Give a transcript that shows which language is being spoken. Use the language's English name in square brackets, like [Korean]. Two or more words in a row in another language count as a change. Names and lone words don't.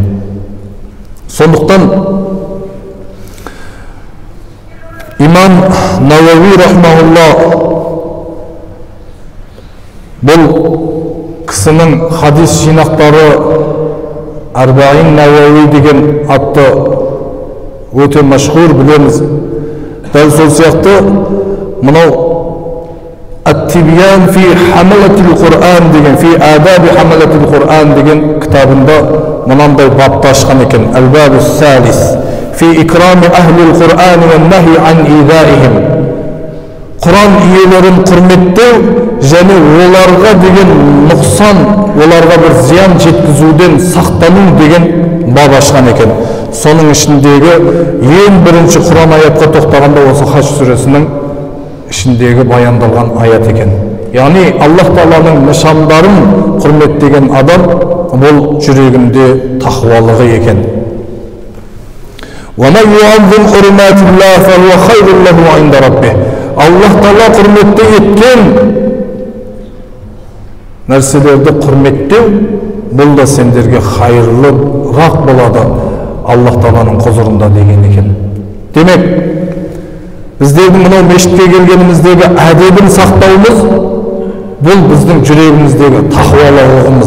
[Kazakh] Сондықтан имам Науави рахмаулла бұл кісінің хадис жинақтары Арбаин Науави деген атты өте мәшһүр, білеміз. Дәл сол сияқты мынау Ат-Тибян фи хамалатил Құран деген, фи адаби хамалатил Құран деген кітабында мынандай бапты ашқан екен. [Arabic] الباب الثالث في إكرام أهل القرآن والنهي عن إيذائهم. [Kazakh] Құран иелерін құрметтеу және оларға деген нұқсан, оларға бір зиян жеткізуден сақтану деген бап ашқан екен. Соның ішіндегі ең бірінші Құран аятқа тоқтағанда осы Хаж сүресінің ішіндегі баяндалған аят екен. Яғни Аллах Тааланың нышандарын құрметтеген адам бұл жүрегінде тақуалығы екен. [Arabic] وَمَنْ يُعَظِّمْ حُرُمَاتِ اللَّهِ فَهُوَ خَيْرٌ لَهُ عِنْدَ رَبِّهِ. [Kazakh] Аллах Таала құрметті еткен нәрселерді құрметтеу, бұл да сендерге хайырлырақ болады Аллах Тааланың құзырында деген екен. Демек, біздердің мынау мешітке келгеніміздегі әдебін сақтауымыз, бұл біздің жүрегіміздегі тақуалығымыз.